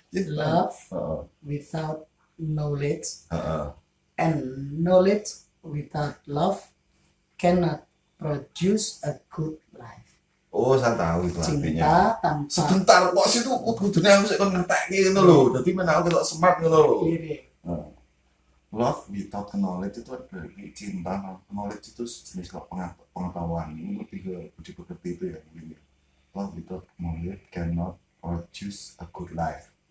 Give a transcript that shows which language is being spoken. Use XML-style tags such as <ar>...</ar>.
<en>Love without knowledge and knowledge without love cannot produce a good life.</en> <id>Oh, saya tahu itu artinya. Cinta tanpa sebentar kok</id> <jv>situ kudune aku sik kon ngentekne ngono lho. Dadi men aku ketok smart ngono lho.</jv> <en>Love without knowledge</en> <jv>itu berarti cinta.</jv> <id>Knowledge itu jenis pengetahuan. Ini lebih ke budi pekerti itu ya mungkin.</id> <en>Love without knowledge cannot produce a good life.</en>